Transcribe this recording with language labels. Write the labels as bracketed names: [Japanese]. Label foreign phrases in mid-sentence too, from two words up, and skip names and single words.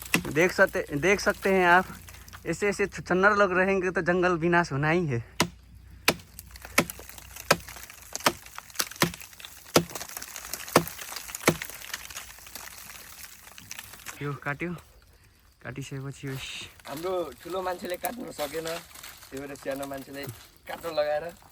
[Hindi] देख सकते हैं आप, ऐसे ऐसे छुछन्नर लोग रहेंगे तो जंगल विनाश होना ही है। [Nepali] यो काट्यो, काटिसकेपछि हाम्रो ठुलो मान्छेले काट्नु सकेन, त्यही भएर सानो मान्छेले काट्न लगाएर